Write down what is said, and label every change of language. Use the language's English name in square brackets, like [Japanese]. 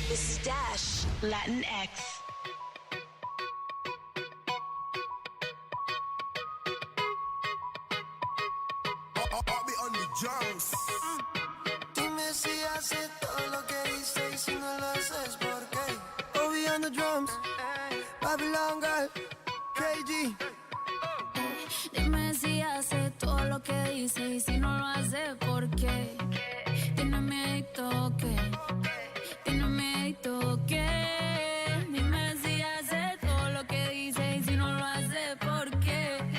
[English] This is Dash Latin X. I'll be on the drums. [Spanish] Dime si haces todo lo que dices y si no lo haces, ¿por qué? [English] Obi on the drums, Babylon girl, KG. [Spanish] Dime si hace todo lo que dice y si no lo hace, ¿por qué? Tiene miedo que, tiene miedo que. Dime si hace todo lo que dice y si no lo hace, ¿por qué?